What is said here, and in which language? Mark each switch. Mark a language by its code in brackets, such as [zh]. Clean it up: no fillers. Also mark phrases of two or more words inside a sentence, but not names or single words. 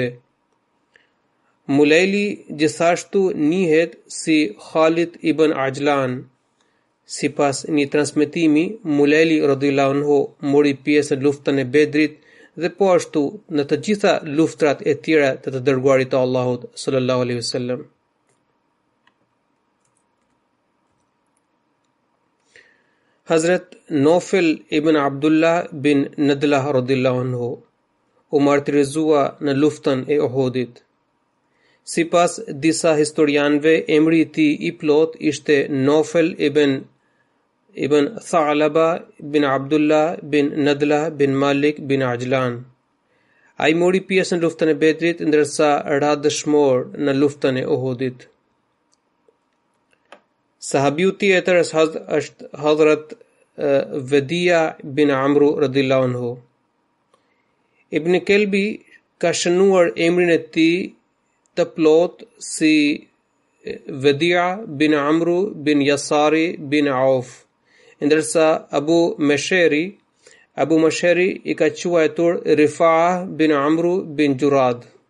[sq] Mulaili gjithashtu njihet si Khalid ibn Ajlan. Sipas një transmetimi, Mulaili [ar] رضي الله عنه [sq] mori pjesë në luftën e Bedrit dhe po ashtu në të gjitha luftrat e tjera të të dërguarit të Allahut [ar] صلى الله عليه وسلم. [sq] Hazrat Nofel ibn Abdullah bin Nadlah [ar] رضي الله عنه [sq] u martirizua në luftën e Uhudit. Sipas disa historianëve, emri i tij i plot ishte Nofel ibn Tha'laba bin Abdullah bin Nadlah bin Malik bin Ajlan. Ai mori pjesë në luftën e Bedrit, ndërsa ra dëshmor në luftën e Uhudit. Sahabiu tjetër është Hazrat Vedia bin Amru [ar] رضي الله عنه. [sq] Ibn Kelbi ka shënuar emrin e tij të plot si Vedia bin Amru bin Yasari bin Auf, ndërsa Abu Masheri i ka quajtur Rifa'a bin Amru bin Jurad.